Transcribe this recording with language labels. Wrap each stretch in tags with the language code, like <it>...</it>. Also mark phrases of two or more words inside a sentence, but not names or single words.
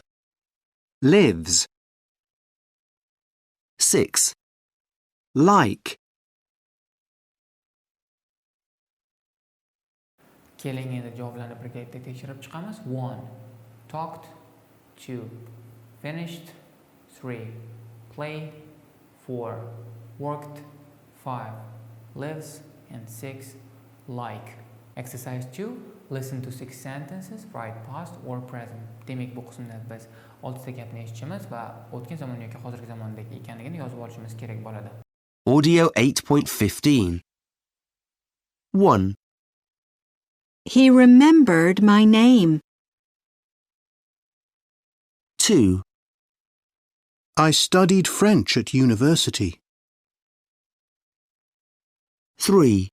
<en>Lives. 6. Like.</en> <uz>Keling endi javoblarni birgalikda tekshirib chiqamiz.</uz> <en>1. Talked. 2. Finished. 3. Play. 4. Worked. 5. Lives. And 6. Like. Exercise 2. Listen to 6 sentences, write past or present.</en> <uz>Demak, bu qismda biz 6 ta gapni eshitishimiz va o'tgan zamon yoki hozirgi zamondagi ekanligini yozib olishimiz kerak bo'ladi.</uz> <en>Audio 8.15. 1. He remembered my name. 2. I studied French at university. 3.</en>